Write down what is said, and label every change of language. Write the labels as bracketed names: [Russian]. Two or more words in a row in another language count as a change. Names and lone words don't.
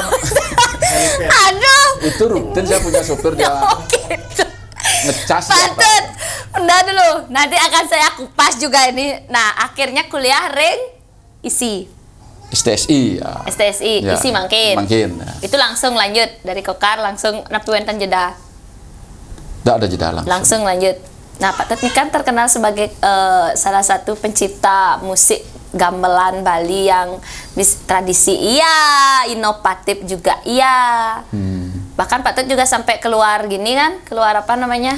[Indonesian] Aduh. Itu rutin saya punya sopir dia. Gitu. Ngecas. Pak Tut, udah dulu. Nanti akan saya kupas juga ini. Nah, akhirnya kuliah ring isi. STSI ya. STSI, Ya, isi mangkin. Mangkin. Ya. Itu langsung lanjut dari Kokar langsung [Balinese] napi wenten [Indonesian] jeda. Nggak ada jeda langsung. Langsung lanjut. Nah, Pak Tut ini kan terkenal sebagai salah satu pencipta musik gamelan Bali yang tradisi iya, inovatif juga iya. Bahkan Pak Tut juga sampai keluar gini kan, keluar apa namanya?